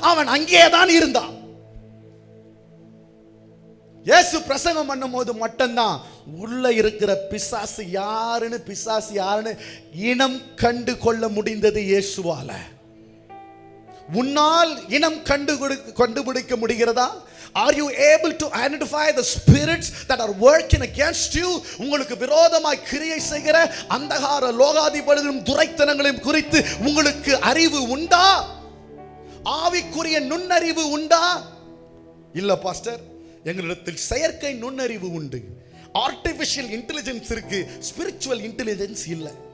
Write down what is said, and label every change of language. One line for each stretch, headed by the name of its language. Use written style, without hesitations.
Tamil: அவன் அங்கே தான் இருந்தான். இயேசு பிரசங்கம் பண்ணும் போது மட்டும்தான் உள்ள இருக்கிற பிசாசு யாருன்னு இனம் கண்டு கொள்ள முடிந்தது இயேசுவால. உன்னால் இனம் கண்டுபிடிக்க முடிகிறதா?
English: Are you able to identify the spirits that are working against you?
Tamil: உங்களுக்கு விரோதமாய் கிரியை செய்கிற அந்தகார லோகாதிபதிகளும் துரைத்தனங்களையும் குறித்து உங்களுக்கு அறிவு உண்டா? ஆவிக்குரிய நுண்ணறிவு உண்டா? இல்ல பாஸ்டர், எங்களிடத்தில் செயற்கை நுண்ணறிவு உண்டு, ஆர்டிபிஷியல் இன்டெலிஜென்ஸ் இருக்கு, ஸ்பிரிச்சுவல் இன்டெலிஜென்ஸ் இல்லை.